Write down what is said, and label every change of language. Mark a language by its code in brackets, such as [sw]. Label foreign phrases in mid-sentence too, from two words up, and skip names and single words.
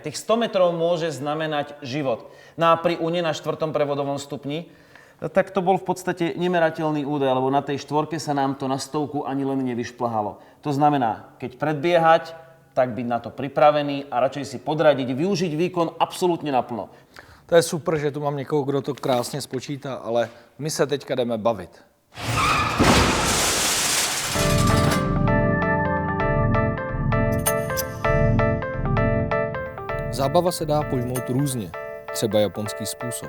[sk] Tých 100 metrov môže znamenať život. No a pri Une na 4. prevodovom stupni, tak to bol v podstate nemerateľný údaj, lebo na tej štvorke sa nám to na 100 ani len nevyšplhalo. To znamená, keď predbiehať, tak byť na to pripravený a radšej si podradiť, využiť výkon absolútne naplno. [cs] To je super, že tu mám někoho, kdo to krásně spočítá, ale my se teďka jdeme bavit. Zábava se dá pojmout různě, třeba japonský způsob.